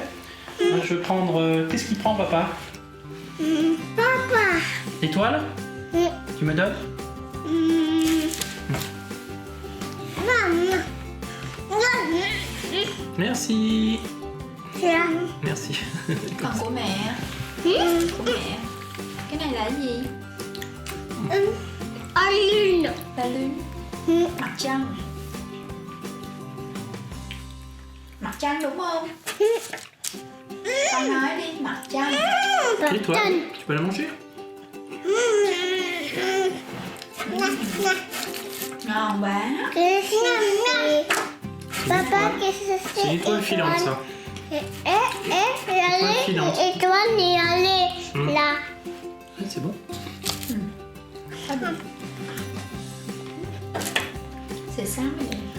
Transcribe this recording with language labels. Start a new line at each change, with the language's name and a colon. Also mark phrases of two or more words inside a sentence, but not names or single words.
French: Moi, je vais prendre... Qu'est-ce qu'il prend, papa? Papa. Étoile? Tu me donnes? Maman. Merci. Là. Merci.
Vietnamese: Còn của mẹ. Của mẹ. Cái này là cái gì?
French: Lune. La lune.
Vietnamese: Mặt trăng. Mặt trăng đúng không? Con nói đi, mặt trăng.
French: Et toi, tu peux la manger?
Vietnamese: Ngon quá.
French: Papa, qu'est-ce que c'est? C'est une étoile filante, ça. filante. Étoile, et allez, là. Ah, c'est bon. C'est ça, mais...